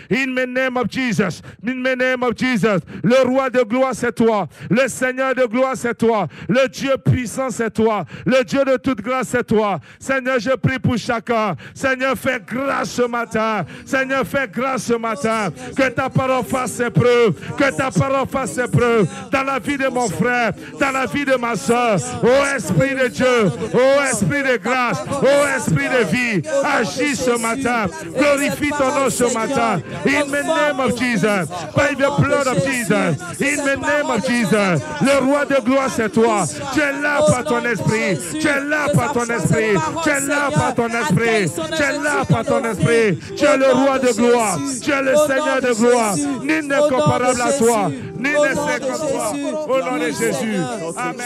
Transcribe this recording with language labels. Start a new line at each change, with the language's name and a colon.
English: In the name of Jesus, in the name of Jesus.
French: Le roi de gloire c'est toi, le Seigneur de gloire c'est toi, le Dieu puissant c'est toi, le Dieu de toute grâce c'est toi. Seigneur, je prie pour chacun. Seigneur, fais grâce ce matin. Seigneur, fais grâce ce matin. Que ta parole fasse ses preuves, que ta parole fasse ses preuves dans la vie de mon frère, dans la vie de ma soeur. Ô Esprit de Dieu, ô Esprit de grâce, ô Esprit de vie, agis ce matin, glorifie ton nom ce matin.
English: In the name of Jesus, by the blood of Jesus, in the name of Jesus.
French: Le roi de gloire c'est toi. Tu es là par ton esprit, tu es là par ton esprit, tu es là par ton esprit, tu es là par ton esprit. Tu es le roi de gloire, tu es le Seigneur de gloire. Nul n'est comparable à toi, nul n'est saint comme toi. Au nom de Jésus. Amen.